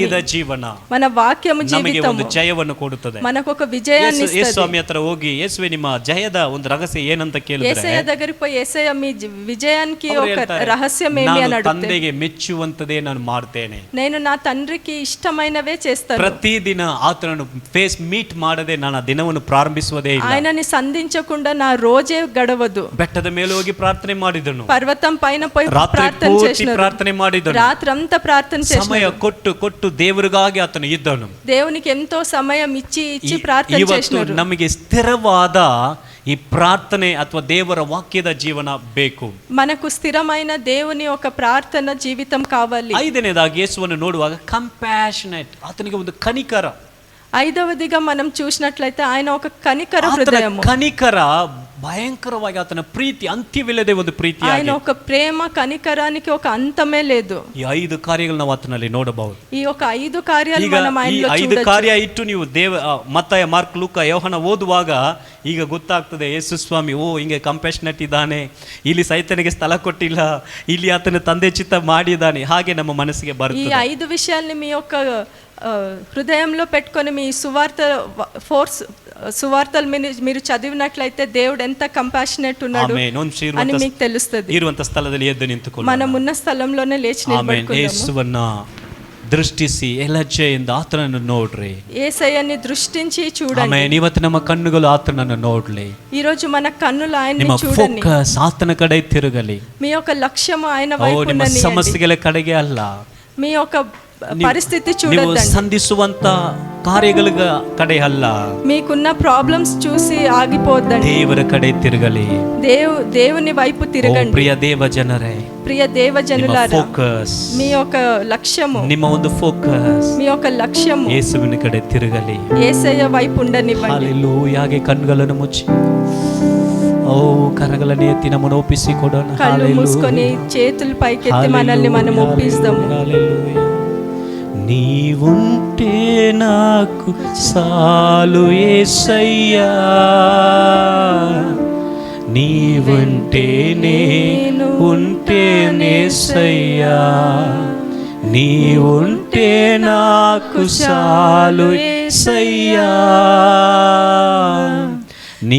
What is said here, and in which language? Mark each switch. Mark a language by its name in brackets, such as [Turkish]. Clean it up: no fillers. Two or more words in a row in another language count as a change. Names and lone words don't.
[Kannada] ವಾಕ್ಯದ ಜೀವನ [Telugu] మన వాక్యము [Kannada] ನಮಗೆ [Telugu] జీవితము [Kannada] ಒಂದು ಜಯವನ್ನು ಕೊಡುತ್ತದೆ. [Telugu] మనకు ఒక విజయాన్ని [Kannada] ಯೇಸು [Telugu] ఇస్తుంది. [Kannada] ಸ್ವಾಮಿ ಹತ್ರ ಹೋಗಿ, ಯೇಸುವೆ ನಿಮ್ಮ ಜಯದ ಒಂದು ರಹಸ್ಯ ಏನಂತ ಕೇಳಿದ್ರೆ, [Telugu] యేసయ్య దగ్గరికి పోయి యేసయ్య మీ విజయానికి [Kannada] ಅವ್ರು [Telugu] ఒక [Kannada] ಹೇಳ್ತಾರೆ, [Telugu] రహస్యం ఏమి అని [Kannada] ನಾನು [Telugu] అడిగితే, [Kannada] ತಂದೆಗೆ ಮೆಚ್ಚುವಂತದೇ ನಾನು ಮಾಡ್ತೇನೆ. [Telugu] నేను నా తండ్రికి ఇష్టమైనవే చేస్తాను. [Kannada] ಪ್ರತಿದಿನ ಆತನನ್ನು [English] face meet [Kannada] ಮಾಡದೆ ನಾನು ಆ ದಿನವನ್ನು ಪ್ರಾರಂಭಿಸುವುದೇ ಇಲ್ಲ. [Telugu] ఆయనని సంధించకుండా నా రోజే గడవదు. [Kannada] ಬೆಟ್ಟದ ಮೇಲೆ ಹೋಗಿ ಪ್ರಾರ್ಥನೆ ಮಾಡಿದನು, [Telugu] పర్వతం పైన పోయి [Kannada] ರಾತ್ರಿ [Telugu] ప్రార్థన [Kannada] ಪೂರ್ತಿ [Telugu] చేసినారు, [Kannada] ಪ್ರಾರ್ಥನೆ ಮಾಡಿದನು, [Telugu] రాత్రంతా ప్రార్థన [Kannada] ಸಮಯ [Telugu] చేసినారు, [Kannada] ಕೊಟ್ಟು ದೇವರಿಗಾಗಿ ಆತನು ಇದ್ದನು. [Telugu] దేవునికి ఎంతో సమయం ఇచ్చి ప్రార్థన [Kannada] ಇವತ್ತು [Telugu] చేసినారు. [Kannada] ನಮಗೆ ಸ್ಥಿರವಾದ ಈ ಪ್ರಾರ್ಥನೆ ಅಥವಾ ದೇವರ ವಾಕ್ಯದ ಜೀವನ ಬೇಕು. [Telugu] మనకు స్థిరమైన దేవుని ఒక ప్రార్థన జీవితం కావాలి. [Kannada] ಐದನೇದಾಗಿ ಯೇಸುವನ್ನು ನೋಡುವಾಗ ಕಂಪ್ಯಾಷನೇಟ್, ಆತನಿಗೆ ಒಂದು ಕನಿಕರ. [Telugu] ఐదవదిగా మనం చూసినట్లయితే ఆయన ఒక కనికర [Kannada] ಆತನ [Telugu] హృదయము. [Kannada] ಕನಿಕರ ಭಯಂಕರವಾಗಿ, ಆತನ ಪ್ರೀತಿ ಅಂತ್ಯವಿಲ್ಲದೆ ಒಂದು ಪ್ರೀತಿ. [Telugu] ఆయన ఒక ప్రేమ కనికరానికి ఒక అంతమే లేదు. [Kannada] ಈ 5 ಕಾರ್ಯಗಳು ನಾವು ಆತನಲ್ಲಿ ನೋಡಬಹುದು. [Telugu] ఈ ఒక 5 కార్యాలు [Kannada] ಈಗ [Telugu] మనం [Kannada] ಈ [Telugu] ఆయనలో [Kannada] 5 [Telugu] చూడొచ్చు. [Kannada] ಕಾರ್ಯ ಇಟ್ಟು ನೀವು ಮತ್ತಾಯ, ಮಾರ್ಕ್, ಲೂಕ, ಯೋಹನ ಓದುವಾಗ ಈಗ ಗೊತ್ತಾಗ್ತದೆ, ಯೇಸು ಸ್ವಾಮಿ ಹಿಂಗೆ ಕಂಪ್ಯಾಷನೇಟ್ ಇದ್ದಾನೆ, ಇಲ್ಲಿ ಸೈತನಿಗೆ ಸ್ಥಳ ಕೊಟ್ಟಿಲ್ಲ, ಇಲ್ಲಿ ಆತನ ತಂದೆ ಚಿತ್ತ ಮಾಡಿದ್ದಾನೆ, ಹಾಗೆ ನಮ್ಮ ಮನಸ್ಸಿಗೆ [Telugu] ఈ [Kannada] ಬರ್ತದೆ. [Telugu] 5 విషయాల్ని మీ యొక్క హృదయంలో పెట్టుకొని మీ సువార్తలు మీరు చదివినట్లయితే దేవుడు ఎంత కంపాషనేట్ ఉన్నాడు అని మీకు తెలుస్తుంది. [Kannada] ಇರುವಂತ ಸ್ಥಳದಲ್ಲಿ ಎದ್ದು ನಿಂತುಕೊಳ್ಳೋಣ. [Telugu] మనం ఉన్న స్థలంలోనే లేచి నిలబడుకుందాము. [Kannada] ಯೇಸುವನ್ನ ದೃಷ್ಟಿಸಿ ಎಲಜ್ಜೆಯಿಂದ ಆತನನ್ನು ನೋಡ್ರಿ. [Telugu] యేసయ్యని దృష్టించి చూడండి. [Kannada] ಆಮೆನ್. ಇವತ್ತು ನಮ್ಮ ಕಣ್ಣುಗಳು ಆತನನ್ನು ನೋಡ್ಲಿ. [Telugu] ఈ రోజు మన కన్నులు ఆయన్ని [Kannada] ನಿಮ್ಮ [Telugu] చూడండి. [Kannada] ಫೋಕಸ್ ಆತನ ಕಡೆ ತಿರುಗಲಿ. [Telugu] మీ యొక్క లక్ష్యం ఆయన వైపు [Kannada] ನಿಮ್ಮ [Telugu] ఉన్నది. [Kannada] ಸಮಸ್ಯೆಗಳ ಕಡೆಗೆ ಅಲ್ಲ, [Telugu] మీ యొక్క పరిస్థితి [Kannada] ನೀವು [Telugu] చూడొద్దండి. [Kannada] ಸಂಧಿಸುವಂತ ಕಾರ್ಯಗಳ ಕಡೆ ಅಲ್ಲ, [Telugu] మీకున్న ప్రాబ్లమ్స్ చూసి ఆగిపోద్దండి. [Kannada] ದೇವರ ಕಡೆ ತಿರುಗಲಿ. [Telugu] దేవుని వైపు తిరగండి. [Kannada] ಪ್ರಿಯ ದೇವ ಜನರೇ, [Telugu] ప్రియ దేవజనులారా, [Kannada] ಫೋಕಸ್, [Telugu] మీ యొక్క లక్ష్యము, [Kannada] ನಿಮ್ಮ ಒಂದು ಫೋಕಸ್ [Telugu] మీ యొక్క లక్ష్యము [Kannada] ಯೇಸುವಿನ ಕಡೆ ತಿರುಗಲಿ. [Telugu] యేసయ్య వైపు ఉండనివ్వండి. [Kannada] ಹಲ್ಲೆಲೂಯಾ. ಹಾಗೆ ಕಣ್ಣುಗಳನ್ನು ಮುಚ್ಚಿ ಕರಗಳನ್ನು ಎತ್ತಿ ನಮ್ಮನ್ನು ಒಪ್ಪಿಸಿಕೊಡೋಣ. [Telugu] కళ్ళు మూసుకొని చేతులు పైకెత్తి మనల్ని మనం ఒప్పిస్తాము. హల్లెలూయా. నీవుంటే నాకు సాలు యేసయ్యా, నీవుంటే నేను ఉంటేనేసయ్యా, నీవుంటే నాకు సాలు యేసయ్యా, నీ